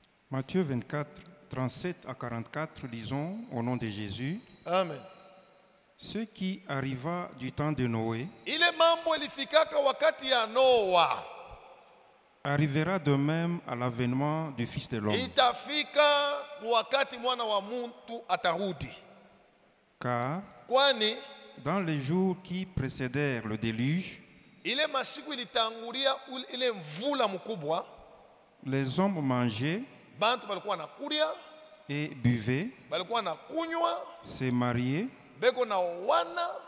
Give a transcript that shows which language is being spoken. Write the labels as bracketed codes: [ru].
[fr] Matthieu 24, 37 à 44, lisons au nom de Jésus. Amen. Ce qui arriva du temps de Noé [sw] Ile mambo ilifikaka wakati ya Noa, [fr] arrivera de même à l'avènement du Fils de l'homme. [sw] itafika wakati mwana wa muntu atarudi. [fr] Car [sw] Kwani [fr] dans les jours qui précédèrent le déluge, [sw] ile masiku ilitangulia ile mvula mkubwa, [fr] les hommes mangeaient [sw] bantu balikuwa nakulia, [fr] et buvaient, [sw] balikuwa nakunywa, [fr] se mariaient [sw] beko na wana,